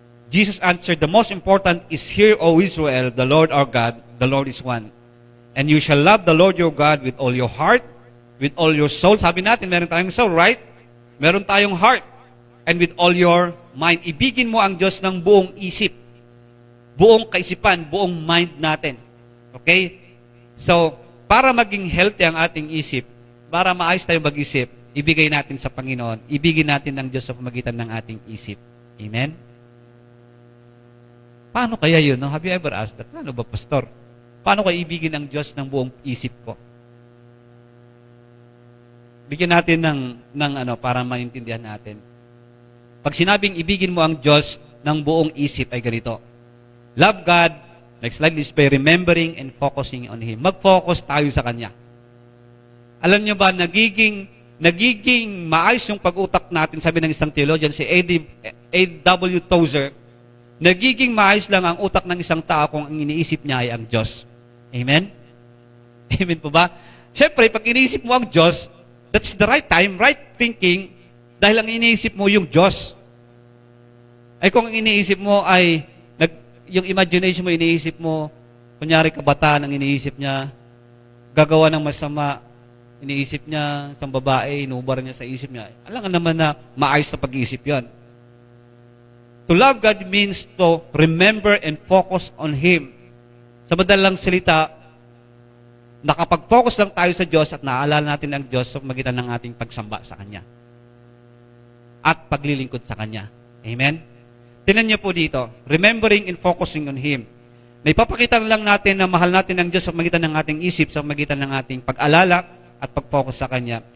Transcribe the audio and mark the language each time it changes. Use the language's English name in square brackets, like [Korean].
[English] Jesus answered, the most important is, hear, O Israel, the Lord our God, the Lord is one. And you shall love the Lord your God with all your heart, with all your soul. [Filipino] Sabi natin, meron tayong soul, right? Meron tayong heart. [English] And with all your mind. [Filipino] Ibigin mo ang Diyos ng buong isip. Buong kaisipan, buong mind natin. Okay? So, para maging healthy ang ating isip, para maayos tayong mag-isip, ibigay natin sa Panginoon. Ibigin natin ng Diyos sa pamagitan ng ating isip. Amen? Paano kaya yun? [English] No? Have you ever asked that? [Filipino] Paano ba, Pastor? Paano kaya ibigin ng Diyos ng buong isip ko? Bigyan natin ng para maintindihan natin. Pag sinabing ibigin mo ang Diyos ng buong isip ay ganito. [English] Love God, next slide is by remembering and focusing on Him. [Filipino] Mag-focus tayo sa Kanya. Alam niyo ba, nagiging maayos yung pag-utak natin, sabi ng isang theologian, si A.W. Tozer, nagiging maayos lang ang utak ng isang tao kung ang iniisip niya ay ang Diyos. Amen? Amen po ba? Siyempre, pag iniisip mo ang Diyos, [English] that's the right time, right thinking, [Filipino] dahil ang iniisip mo yung Diyos. Ay kung ang iniisip mo ay, yung imagination mo, iniisip mo, kunyari kabataan ang iniisip niya, gagawa ng masama, iniisip niya, isang babae, inubar niya sa isip niya. Alam ka naman na maayos sa pag-iisip yon. [English] To love God means to remember and focus on Him. [Filipino] Sa madalang salita, nakapag-focus lang tayo sa Diyos at naaalala natin ang Diyos sa magitan ng ating pagsamba sa Kanya. At paglilingkod sa Kanya. Amen? Tingnan niyo po dito, [English] remembering and focusing on Him. [Filipino] Naipapakita lang natin na mahal natin ang Diyos sa magitan ng ating isip, sa magitan ng ating pag-alala, at pag-focus sa Kanya.